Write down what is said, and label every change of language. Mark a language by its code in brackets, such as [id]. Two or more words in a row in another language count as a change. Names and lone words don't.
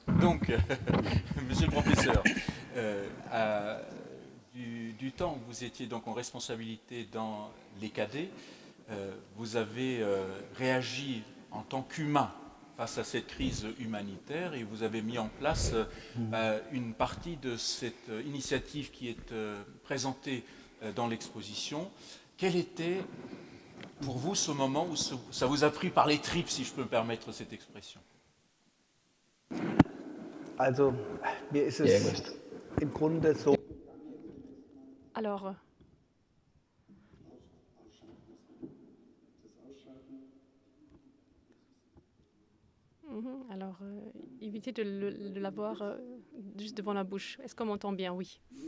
[fr] Donc, monsieur le professeur, du temps où vous étiez donc en responsabilité dans les cadets, vous avez réagi en tant qu'humain face à cette crise humanitaire et vous avez mis en place une partie de cette initiative qui est présentée dans l'exposition. Quel était pour vous ce moment où ça vous a pris par les tripes, si je peux me permettre cette expression? [de] Also, mir ist es im Grunde so. [fr] Alors, évitez de l'avoir juste devant la bouche. Est-ce qu'on m'entend bien? Oui.